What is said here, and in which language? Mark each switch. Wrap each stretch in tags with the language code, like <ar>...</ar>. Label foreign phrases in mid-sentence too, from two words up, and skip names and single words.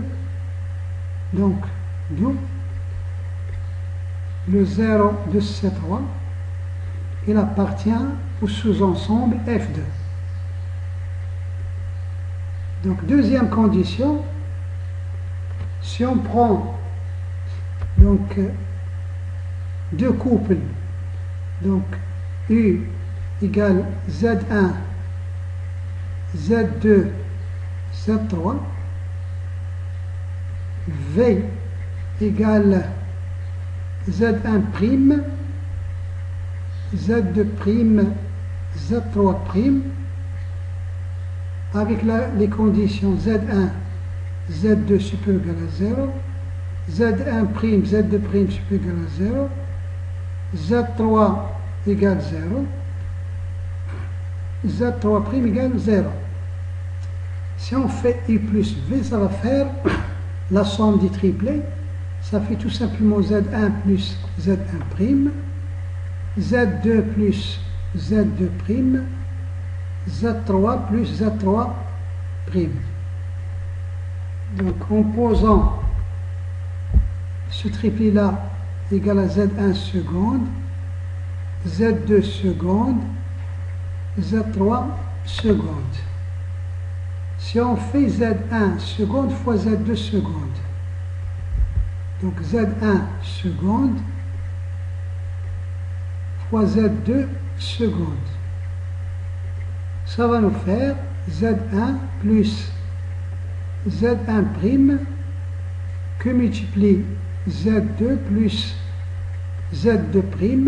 <fr>Donc d'où le 0 de C3, il appartient au sous-ensemble F2. Donc deuxième condition, si on prend donc deux couples, donc U égale Z1, Z2, Z3, V égale Z1', Z2', Z3', avec les conditions Z1, Z2 supérieur ou égal à 0, Z1', Z2' supérieur ou égal à 0, Z3 égale 0, Z3' égale 0. Si on fait I plus V, ça va faire la somme des triplés. Ça fait tout simplement Z1 plus Z1', Z2 plus Z2', Z3 plus Z3'. Donc en posant ce triplé-là égal à Z1 seconde, Z2 seconde, Z3 seconde. Si on fait Z1 seconde fois Z2 seconde, donc Z1 seconde fois Z2 seconde, ça va nous faire Z1 plus Z1' que multiplie Z2 plus Z2'.</fr>